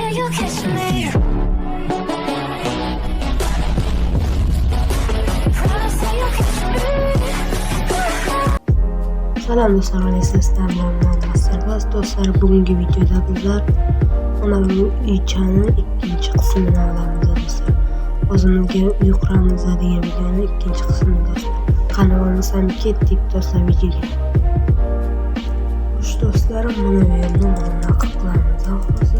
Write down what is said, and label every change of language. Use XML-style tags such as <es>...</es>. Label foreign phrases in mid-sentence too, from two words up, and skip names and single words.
<en>catch me. Promise that you'll catch me.</en> <uz>Salam do'stlar, men sizlar bilan Masterbas. Do'stlar, bugungi videoda bizlar mana bu uychani ikkinchi qismini olamiz do'stlar. O'zimizga uy quramiz degan videoning ikkinchi qismi do'stlar. Qani bo'lmasam ketdik do'stlar videoga. Xush do'stlar, mana bu yerni bunaqa qilamiz hozir.</uz>